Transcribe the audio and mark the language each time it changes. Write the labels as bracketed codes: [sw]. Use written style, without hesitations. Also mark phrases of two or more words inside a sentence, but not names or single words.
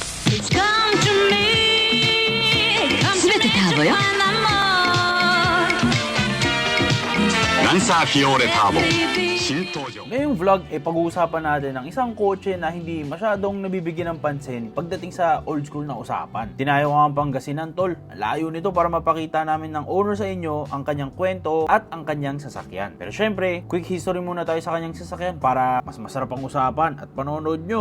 [ja] 全てターボよ。 Lancer Fiore Turbo 新登場。 [tl] Ngayong vlog, pag-uusapan natin ang isang kotse na hindi masyadong nabibigyan ng pansin pagdating sa [en] old school [tl] na usapan. Tinayo nga ang Pangasinan, tol. Layo nito para mapakita namin ng owner sa inyo ang kanyang kwento at ang kanyang sasakyan. Pero syempre, [en] quick history [tl] muna tayo sa kanyang sasakyan para mas masarap ang usapan at panonood nyo.